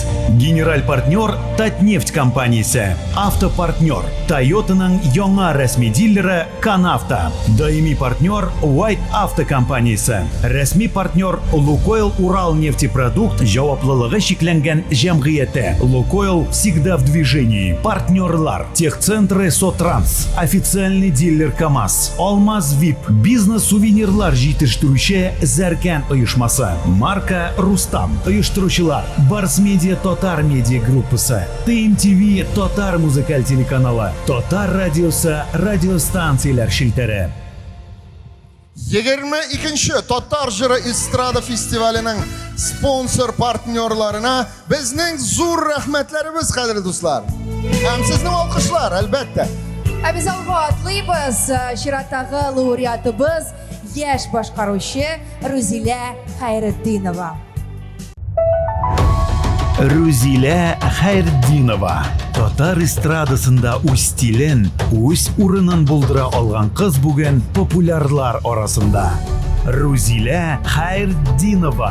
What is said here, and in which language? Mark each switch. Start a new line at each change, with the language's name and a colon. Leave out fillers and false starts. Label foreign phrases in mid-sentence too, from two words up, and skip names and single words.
Tatar: Генераль партнер Татнефть компаниясы. Автопартнер Тойотаның яңа рәсми дилері Канавто. Даими партнер White Авто компаниясы. Рәсми партнер Лукойл Урал нефтепродукт жауаплылығы шекләнгән җәмгыяте.
Russian: Лукойл всегда в движении.
Tatar: Партнерлар Техцентры Сотранс.
Russian: Официальный дилер
Tatar: КамАЗ. Алмаз ВИП. Бизнес-сувенирлар җитештерүче Зәркән оешмасы. Марка Рустам. Оештыручылар Барс Медиа Тотар медиа группасы. ТМТV Тотар музыкаль телеканалы. Тотар радиосы радиостанциялар шилтәре. 22-нче Татар җыры эстрада фестиваленең спонсор партнерларына безнең зур рәхмәтләребез, кадерле дуслар. Һәм сезнең алкышлар, әлбәттә. Biz alğa atlıyız şirаттағы laureatımız yaş başqaruvchi Ruzila Xayriddinova. Рузиля Хайрдинова. Татар эстрадасында үз стилен, үз урынын булдыра алган кыз бүген популярлар арасында. Рузиля Хайрдинова.